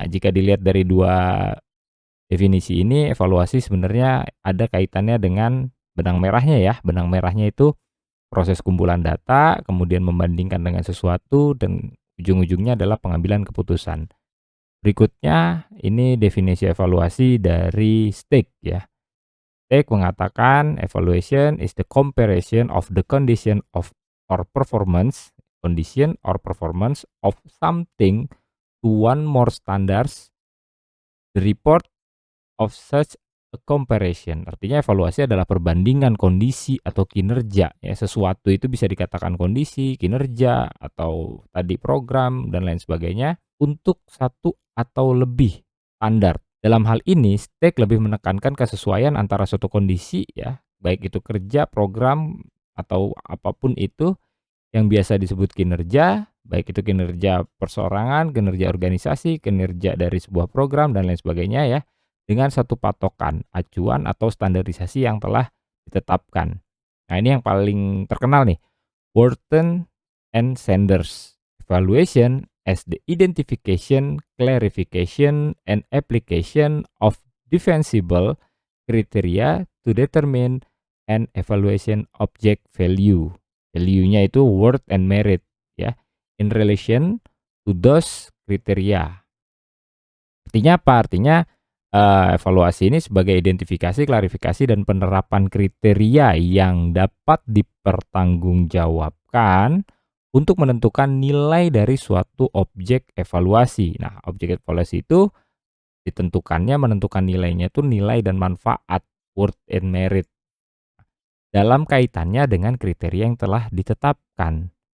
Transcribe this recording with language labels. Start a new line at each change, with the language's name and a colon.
Indonesian: Nah, jika dilihat dari dua definisi ini, evaluasi sebenarnya ada kaitannya dengan benang merahnya ya. Benang merahnya itu proses kumpulan data, kemudian membandingkan dengan sesuatu, dan ujung-ujungnya adalah pengambilan keputusan. Berikutnya, ini definisi evaluasi dari Stake ya. Stake mengatakan
English: evaluation is the comparison of the condition of or performance, condition or performance of something to one more standards. The report of such a comparison.
Indonesian: Artinya evaluasi adalah perbandingan kondisi atau kinerja ya. Sesuatu itu bisa dikatakan kondisi, kinerja, atau tadi program dan lain sebagainya untuk satu atau lebih standar. Dalam hal ini, Stake lebih menekankan kesesuaian antara suatu kondisi ya, baik itu kerja, program, atau apapun itu yang biasa disebut kinerja, baik itu kinerja perseorangan, kinerja organisasi, kinerja dari sebuah program dan lain sebagainya ya, dengan satu patokan, acuan atau standarisasi yang telah ditetapkan. Nah, ini yang paling terkenal nih, Wharton and Sanders.
English: Evaluation as the identification, clarification, and application of defensible criteria to determine an evaluation object value. Value-nya itu worth and merit ya, in relation to those criteria.
Indonesian: Artinya apa? Artinya evaluasi ini sebagai identifikasi, klarifikasi, dan penerapan kriteria yang dapat dipertanggungjawabkan untuk menentukan nilai dari suatu objek evaluasi. Nah, objek evaluasi itu menentukan nilainya itu nilai dan manfaat,
English: worth and merit,
Indonesian: dalam kaitannya dengan kriteria yang telah ditetapkan.